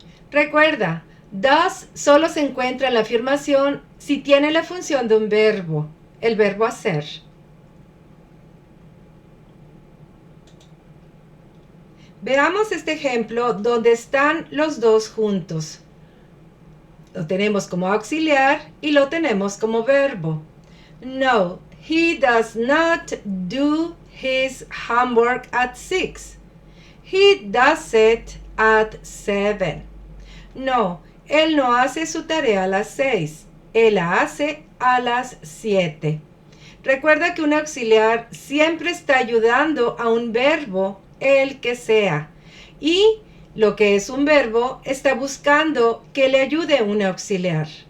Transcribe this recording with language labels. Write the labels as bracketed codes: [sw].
[es] Recuerda, does solo se encuentra en la afirmación si tiene la función de un verbo, el verbo hacer. Veamos este ejemplo donde están los dos juntos. Lo tenemos como auxiliar y lo tenemos como verbo. [en] No, he does not do his homework at 6. He does it at 7. [es] No, él no hace su tarea a las 6. Él la hace a las 7. Recuerda que un auxiliar siempre está ayudando a un verbo, el que sea. Y lo que es un verbo está buscando que le ayude un auxiliar.